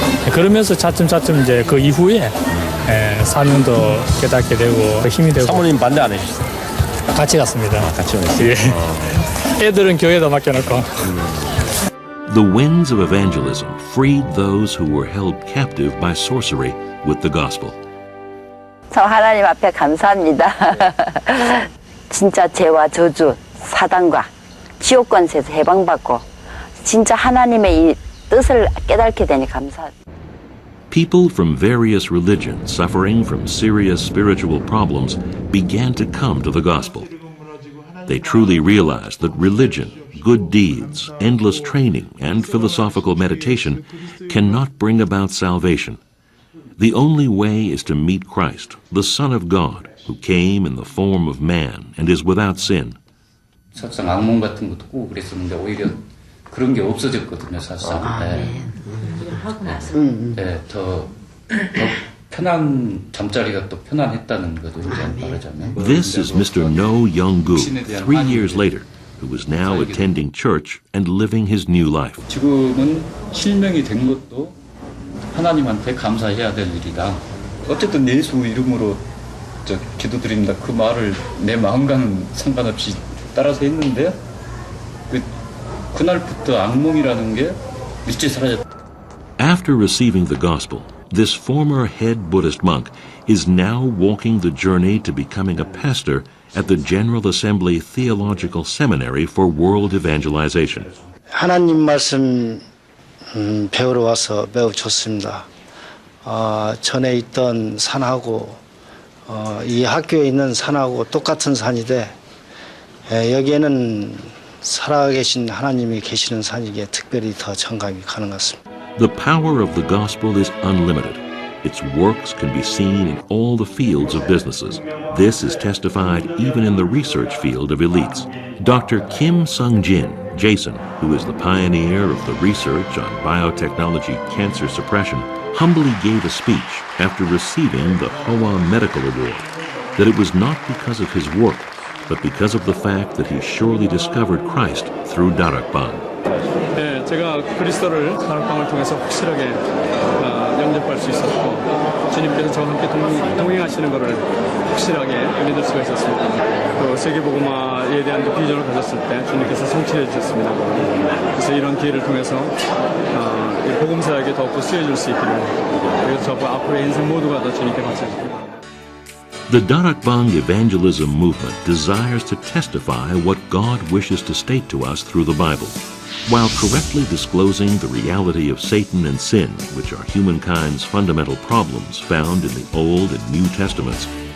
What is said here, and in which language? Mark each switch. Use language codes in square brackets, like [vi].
[ko] 그러면서 차츰 이제 그 이후에 사명도 깨닫게 되고 힘이 되고. 사모님 반대 안 해주셨어요? 같이 갔습니다. 같이 갔어요? 예. 애들은 교회에다 맡겨놓고. [en] The winds of evangelism freed those who were held captive by sorcery with the gospel. [ko] 참 하나님 앞에 감사합니다. 진짜 죄와 저주, 사단과 지옥 권세에서 해방받고 진짜 하나님의 이 뜻을 깨닫게 되니 감사합니다. [en] People from various religions suffering from serious spiritual problems began to come to the gospel. They truly realized that religion, good deeds, endless training, and philosophical meditation cannot bring about salvation. The only way is to meet Christ, the Son of God, who came in the form of man and is without sin. [ko] 사실상 악몽 같은 것도 꾸고 그랬었는데 오히려 그런 게 없어졌거든요, 사실상. 더 편한 잠자리가 또 편안했다는 거죠, 이제 말하자면. [en] This is Mr. No Young-gu, 3 years later, who is now attending church and living his new life. [ko] 지금은 실명이 된 것도 하나님한테 감사해야 될 일이다. 어쨌든 예수 이름으로 기도드립니다. 그 말을 내 마음과는 상관없이 따라서 했는데 그날부터 악몽이라는 게 일찍 사라졌다. [en] After receiving the gospel, this former head Buddhist monk is now walking the journey to becoming a pastor at the General Assembly Theological Seminary for World Evangelization. [ko] 하나님 말씀 배우러 와서 매우 좋습니다. 전에 있던 산하고 이 학교에 있는 산하고 똑같은 산인데 여기에는 살아계신 하나님이 계시는 산이기에 특별히 더 정감이 가는 것 같습니다. [en] The power of the gospel is unlimited. Its works can be seen in all the fields of businesses. This is testified even in the research field of elites. Dr. Kim Sung-jin, Jason, who is the pioneer of the research on biotechnology cancer suppression, humbly gave a speech after receiving the Hoa Medical Award, that it was not because of his work, but because of the fact that he surely discovered Christ through Darakban. [ko] 제가 그리스도를 다락방을 통해서 확실하게 영접할 수 있었고 주님께서 저와 함께 동행하시는 것을 확실하게 믿을 수가 있었습니다. 또 세계복음화에 대한 비전을 가졌을 때 주님께서 성취해 주셨습니다. 그래서 이런 기회를 통해서 이 복음사에게 더욱더 쓰여질 수 있기를, 그래서 저 앞으로의 인생 모두가 다 주님께 바쳐주시기 바랍니다. [en] The Darakbang evangelism movement desires to testify what God wishes to state to us through the Bible, while correctly disclosing the reality of Satan and sin, which are humankind's fundamental problems found in the Old and New Testaments.